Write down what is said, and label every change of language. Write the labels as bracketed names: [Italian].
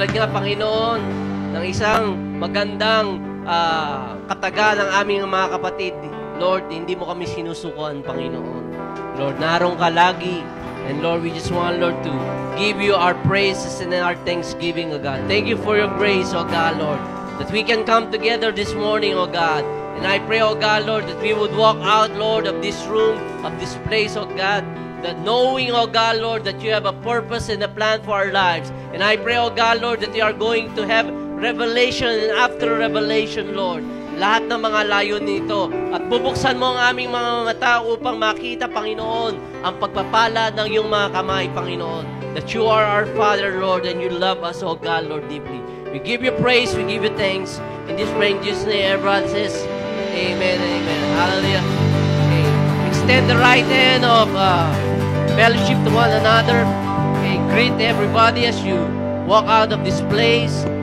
[Filipino] Panginoon, ng isang magandang kataga ng aming mga kapatid. Lord, hindi mo kami sinusukuan, Panginoon. Lord, naroon ka lagi. [English] And Lord, we just want, Lord, to give you our praises and our thanksgiving, O God. Thank you for your grace, O God, Lord, that we can come together this morning, O God. And I pray, O God, Lord, that we would walk out, Lord, of this room, of this place, O God, that knowing, oh God, Lord, that you have a purpose and a plan for our lives. And I pray, oh God, Lord, that you are going to have revelation and after revelation, Lord, [Filipino] lahat ng mga layon nito. At bubuksan mo ang aming mga mata upang makita, Panginoon, ang pagpapala ng iyong mga kamay, Panginoon. [English] That you are our Father, Lord, and you love us, oh God, Lord, deeply. We give you praise, we give you thanks. In this praying Jesus' name, everyone says, Amen and Amen. Hallelujah. Okay. Extend the right hand of fellowship to one another. Okay, greet everybody as you walk out of this place.